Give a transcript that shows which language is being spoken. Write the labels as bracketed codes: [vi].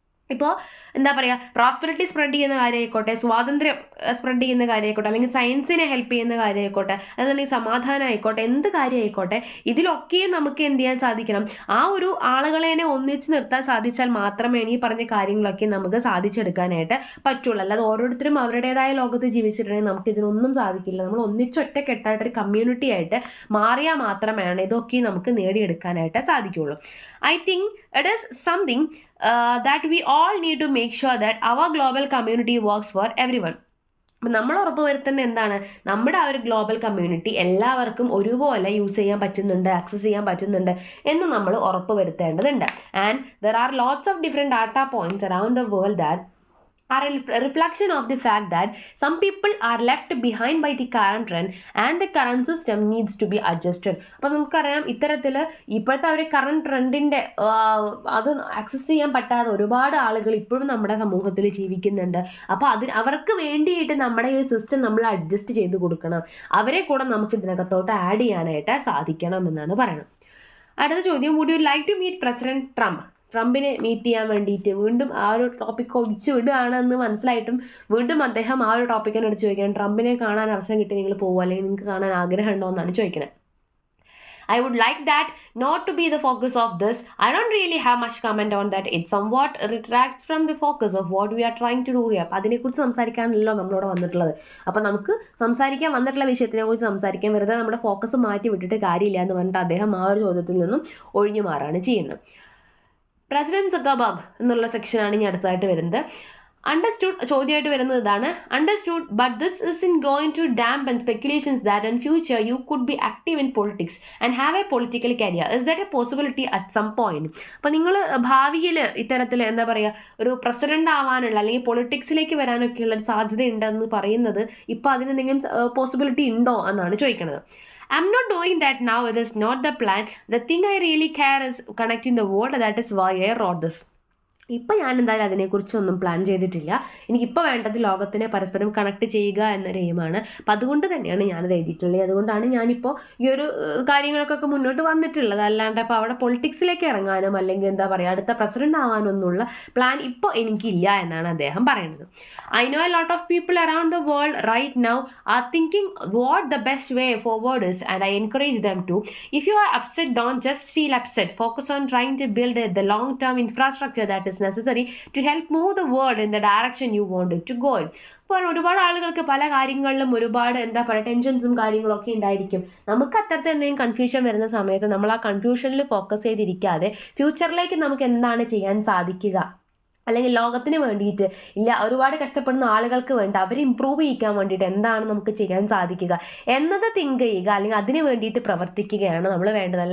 [ml] ഇപ്പോൾ എന്താ പറയുക പ്രോസ്പെറിറ്റി സ്പ്രെഡ് ചെയ്യുന്ന കാര്യമായിക്കോട്ടെ, സ്വാതന്ത്ര്യം സ്പ്രെഡ് ചെയ്യുന്ന കാര്യമായിക്കോട്ടെ, അല്ലെങ്കിൽ സയൻസിനെ ഹെൽപ്പ് ചെയ്യുന്ന കാര്യമായിക്കോട്ടെ, അതല്ലെങ്കിൽ സമാധാനം ആയിക്കോട്ടെ, എന്ത് കാര്യമായിക്കോട്ടെ, ഇതിലൊക്കെയും നമുക്ക് എന്ത് ചെയ്യാൻ സാധിക്കണം, ആ ഒരു ആളുകളെ ഒന്നിച്ച് നിർത്താൻ സാധിച്ചാൽ മാത്രമേ ഈ പറഞ്ഞ കാര്യങ്ങളൊക്കെ നമുക്ക് സാധിച്ചെടുക്കാനായിട്ട് പറ്റുള്ളൂ. അല്ലാതെ ഓരോരുത്തരും അവരുടേതായ ലോകത്ത് ജീവിച്ചിട്ടുണ്ടെങ്കിൽ നമുക്ക് ഇതിനൊന്നും സാധിക്കില്ല. നമ്മൾ ഒന്നിച്ചൊറ്റക്കെട്ടായിട്ടൊരു കമ്മ്യൂണിറ്റി ആയിട്ട് മാറിയാൽ മാത്രമാണ് ഇതൊക്കെ നമുക്ക് നേടിയെടുക്കാനായിട്ട് സാധിക്കുകയുള്ളൂ. [en] I think it is something that we all need to make sure that our global community works for everyone. [ml] അപ്പം നമ്മൾ ഉറപ്പുവരുത്തുന്ന എന്താണ്, നമ്മുടെ ആ ഒരു ഗ്ലോബൽ കമ്മ്യൂണിറ്റി എല്ലാവർക്കും ഒരുപോലെ യൂസ് ചെയ്യാൻ പറ്റുന്നുണ്ട്, ആക്സസ് ചെയ്യാൻ പറ്റുന്നുണ്ട് എന്ന് നമ്മൾ ഉറപ്പ് വരുത്തേണ്ടതുണ്ട്. [en] And there are lots of different data points around the world that are a reflection of the fact that some people are left behind by the current trend and the current system needs to be adjusted. [ml] അപ്പോൾ നമുക്കറിയാം ഇത്തരത്തിൽ ഇപ്പോഴത്തെ ഒരു current ട്രെൻഡിൻ്റെ അത് access ചെയ്യാൻ പറ്റാതെ ഒരുപാട് ആളുകൾ ഇപ്പോഴും നമ്മുടെ സമൂഹത്തിൽ ജീവിക്കുന്നുണ്ട്. അപ്പോൾ അവർക്ക് വേണ്ടിയിട്ട് നമ്മുടെ ഈ ഒരു സിസ്റ്റം നമ്മൾ അഡ്ജസ്റ്റ് ചെയ്ത് കൊടുക്കണം, അവരെ കൂടെ നമുക്ക് ഇതിനകത്തോട്ട് ആഡ് ചെയ്യാനായിട്ട് സാധിക്കണം എന്നാണ് പറയുന്നത്. അടുത്ത ചോദ്യം, [en] would you like to meet [ml] president ട്രംപിനെ മീറ്റ് ചെയ്യാൻ വേണ്ടിയിട്ട് വീണ്ടും ആ ഒരു ടോപ്പിക്ക് ഒഴിച്ചു വിടുകയാണെന്ന് മനസ്സിലായിട്ടും വീണ്ടും അദ്ദേഹം ആ ഒരു ടോപ്പിക്കിനെ എടുത്ത് ചോദിക്കണം, ട്രംപിനെ കാണാൻ അവസരം കിട്ടി നിങ്ങൾ പോകുമോ, അല്ലെങ്കിൽ നിങ്ങൾക്ക് കാണാൻ ആഗ്രഹം ഉണ്ടോ എന്നാണ് ചോദിക്കുന്നത്. [en] I would like that not to be the focus of this. I don't really have much comment on that. It somewhat retracts from the focus of what we are trying to do here. [ml] അപ്പോൾ അതിനെക്കുറിച്ച് സംസാരിക്കാനല്ലോ നമ്മളോട് വന്നിട്ടുള്ളത്. അപ്പോൾ നമുക്ക് സംസാരിക്കാൻ വന്നിട്ടുള്ള വിഷയത്തിനെ കുറിച്ച് സംസാരിക്കാൻ വെറുതെ നമ്മുടെ ഫോക്കസ് മാറ്റി വിട്ടിട്ട് കാര്യമില്ല എന്ന് പറഞ്ഞിട്ട് അദ്ദേഹം ആ ഒരു ചോദ്യത്തിൽ നിന്നും ഒഴിഞ്ഞു മാറാണ് ചെയ്യുന്നത്. പ്രസിഡന്റ് സക്കർബർഗ് എന്നുള്ള സെക്ഷനാണ് ഇനി അടുത്തതായിട്ട് വരുന്നത്. അണ്ടർസ്റ്റുഡ് ചോദ്യമായിട്ട് വരുന്നത് ഇതാണ്. [en] Understood but this in going to dampen speculations that in future you could be active in politics and have a political career. Is that a possibility at some point? [ml] അപ്പോൾ നിങ്ങൾ ഭാവിയിൽ ഇത്തരത്തിൽ എന്താ പറയുക ഒരു പ്രസിഡന്റ് ആവാനുള്ള അല്ലെങ്കിൽ പൊളിറ്റിക്സിലേക്ക് വരാനൊക്കെയുള്ള ഒരു സാധ്യത ഉണ്ടെന്ന് പറയുന്നത് ഇപ്പോൾ അതിനെന്തെങ്കിലും പോസിബിലിറ്റി ഉണ്ടോ എന്നാണ് ചോദിക്കുന്നത്. [en] I'm not doing that now. It is not the plan. The thing I really care is connecting the world. That is why I wrote this. [ml] ഇപ്പം ഞാൻ എന്തായാലും അതിനെക്കുറിച്ചൊന്നും പ്ലാൻ ചെയ്തിട്ടില്ല. എനിക്കിപ്പോൾ വേണ്ടത് ലോകത്തിനെ പരസ്പരം കണക്ട് ചെയ്യുക എന്നൊരു എയിമാണ്. അപ്പം അതുകൊണ്ട് തന്നെയാണ് ഞാനത് എഴുതിയിട്ടുള്ളത്. അതുകൊണ്ടാണ് ഞാനിപ്പോൾ ഈ ഒരു കാര്യങ്ങൾക്കൊക്കെ മുന്നോട്ട് വന്നിട്ടുള്ളത്. അല്ലാണ്ട് അപ്പോൾ അവിടെ പൊളിറ്റിക്സിലേക്ക് ഇറങ്ങാനും അല്ലെങ്കിൽ എന്താ പറയുക അടുത്ത പ്രസിഡന്റ് ആവാനൊന്നുള്ള പ്ലാൻ ഇപ്പോൾ എനിക്കില്ല എന്നാണ് അദ്ദേഹം പറയുന്നത്. [en] I know a lot of people around the world right now are thinking what the best way forward is, and I encourage them to. If you are upset, don't just feel upset. Focus on trying to build the long-term infrastructure that is necessary to help move the world in the direction you want it to go in. [ml] അപ്പോൾ ഒരുപാട് ആളുകൾക്ക് പല കാര്യങ്ങളിലും ഒരുപാട് എന്താ പറയുക ടെൻഷൻസും കാര്യങ്ങളൊക്കെ ഉണ്ടായിരിക്കും. നമുക്ക് അത്തരത്തിൽ എന്തെങ്കിലും കൺഫ്യൂഷൻ വരുന്ന സമയത്ത് നമ്മൾ ആ കൺഫ്യൂഷനിൽ ഫോക്കസ് ചെയ്തിരിക്കാതെ ഫ്യൂച്ചറിലേക്ക് നമുക്ക് എന്താണ് ചെയ്യാൻ സാധിക്കുക, അല്ലെങ്കിൽ ലോകത്തിന് വേണ്ടിയിട്ട് ഇല്ല ഒരുപാട് കഷ്ടപ്പെടുന്ന ആളുകൾക്ക് വേണ്ടി അവർ ഇമ്പ്രൂവ് ചെയ്യിക്കാൻ വേണ്ടിയിട്ട് എന്താണ് നമുക്ക് ചെയ്യാൻ സാധിക്കുക എന്നത് തിങ്ക് ചെയ്യുക, അല്ലെങ്കിൽ അതിന് വേണ്ടിയിട്ട് പ്രവർത്തിക്കുകയാണ് നമ്മൾ വേണ്ടത്.